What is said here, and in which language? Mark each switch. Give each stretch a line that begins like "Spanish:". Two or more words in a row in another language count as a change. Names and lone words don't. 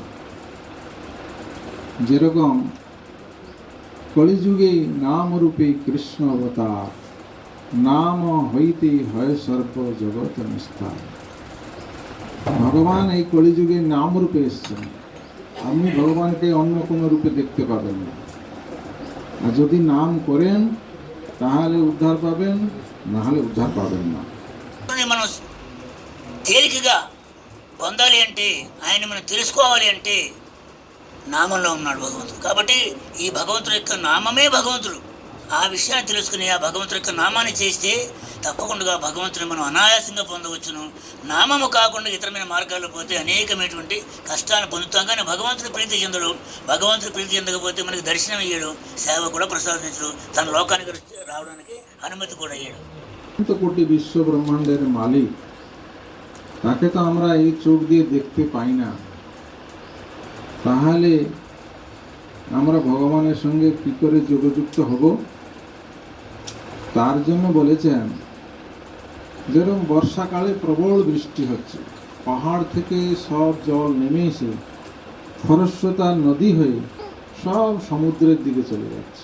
Bangla: যেরকম কলিযুগে নাম রূপে কৃষ্ণ অবতার, নাম হইতে হয় সর্ব জগৎ নিস্তার। ভগবান এই কলিযুগে নাম রূপে এসেছেন। আপনি ভগবানকে অন্য কোনো রূপে দেখতে পাবেন না। আর যদি নাম করেন তাহলে উদ্ধার পাবেন, না হলে উদ্ধার পাবেন না।
Telugu: మనం తేలికగా పొందాలి అంటే, ఆయన మనం తెలుసుకోవాలి అంటే నామంలో ఉన్నాడు భగవంతుడు. కాబట్టి ఈ భగవంతుడి యొక్క నామమే భగవంతుడు. ఆ విషయాన్ని తెలుసుకుని ఆ భగవంతుడి యొక్క నామాన్ని చేస్తే తప్పకుండా భగవంతుని మనం అనాయాసంగా పొందవచ్చును. నామము కాకుండా ఇతరమైన మార్గాల్లో పోతే అనేకమైనటువంటి కష్టాలను పొందుతాం. కానీ భగవంతుడి ప్రీతి చెందడు. భగవంతుడి ప్రీతి చెందకపోతే మనకి దర్శనం ఇయ్యడు, సేవ కూడా ప్రసాదించడు, తన లోకానికి రావడానికి అనుమతి కూడా ఇయ్యడు।
Bangla: কোটি বিশ্ব ব্রহ্মাণ্ডের মালিক, তাকে তো আমরা এই চোখ দিয়ে দেখতে পাই না। তাহলে আমরা ভগবানের সঙ্গে কি করে যোগযুক্ত হব? তার জন্য বলেছেন, যেরকম বর্ষাকালে প্রবল বৃষ্টি হচ্ছে, পাহাড় থেকে সব জল নেমে এসে খরস্রোতা নদী হয়ে সব সমুদ্রের দিকে চলে যাচ্ছে।